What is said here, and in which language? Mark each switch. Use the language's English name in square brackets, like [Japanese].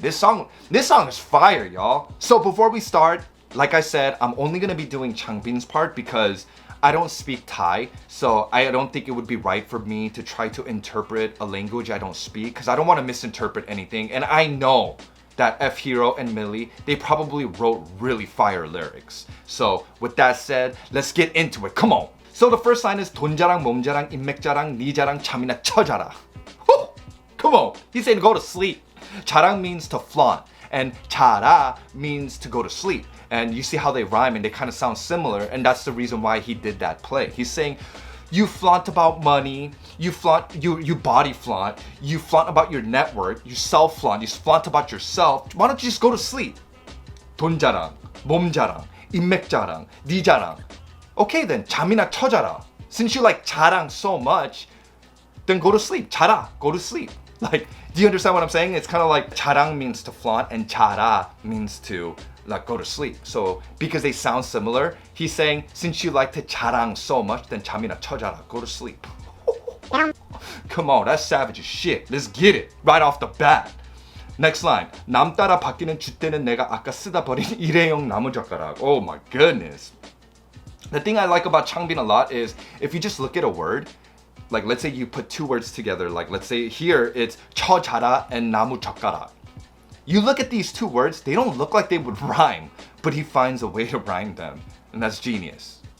[English] This song is fire, y'all. So before we start, like I said, I'm only gonna be doing Changbin's part because I don't speak Thai, so I don't think it would be right for me to try to interpret a language I don't speak because I don't want to misinterpret anything. And I know that F.HERO and MILLI, they probably wrote really fire lyrics. So with that said, let's get into it. Come on. So the first line is [Korean] 돈 자랑, 몸 자랑, 인맥 자랑, 네 자랑, 잠이나 쳐자라. [English] Woo! Come on. He's saying go to sleep. 자랑 means to flaunt, and 자라 means to go to sleep. And you see how they rhyme and they kind of sound similar, and that's the reason why he did that play. He's saying you flaunt about money, you body flaunt, you flaunt about your network, you self flaunt, you flaunt about yourself. Why don't you just go to sleep? [Korean] 돈 자랑, 몸 자랑, 인맥 자랑, 네 자랑. [English] Okay then, [Korean] 잠이나 쳐자라. [English] Since you like 자랑 so much, then go to sleep. 자라, go to sleep. Like, do you understand what I'm saying? It's kind of like 자랑 means to flaunt and 자라 means to like go to sleep. So because they sound similar, he's saying since you like to 자랑 so much, then [Korean] 잠이나 쳐자라, [English] go to sleep. Come on, that's savage as shit. Let's get it right off the bat. Next line. [Korean] 남 따라 바뀌는 줏대는 내가 아까 쓰다 버린 일회용 나무젓가락. [English] Oh my goodness. The thing I like about Changbin a lot is if you just look at a word, like let's say you put two words together, like let's say here it's 쳐자라 and 나무젓가락. You look at these two words, they don't look like they would rhyme, but he finds a way to rhyme them. And that's genius.